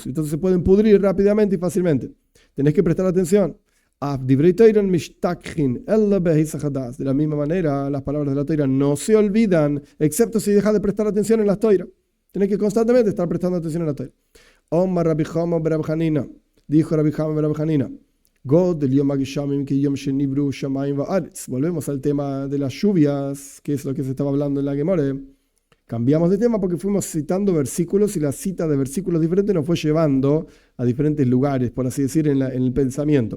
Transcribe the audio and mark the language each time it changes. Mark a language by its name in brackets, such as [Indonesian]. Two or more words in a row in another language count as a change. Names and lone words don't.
[Spanish] Entonces se pueden pudrir rápidamente y fácilmente. Tenés que prestar atención. De la misma manera, las palabras de la Torah no se olvidan, excepto si dejas de prestar atención en la Torah. Tienes que constantemente estar prestando atención en la Torah. Omar Rabbi Chama bar Rabbi Hanina, dijo Rabbi Chama bar Rabbi Hanina, volvemos al tema de las lluvias, que es lo que se estaba hablando en la Gemara. Cambiamos de tema porque fuimos citando versículos y la cita de versículos diferentes nos fue llevando a diferentes lugares, por así decir, en el pensamiento.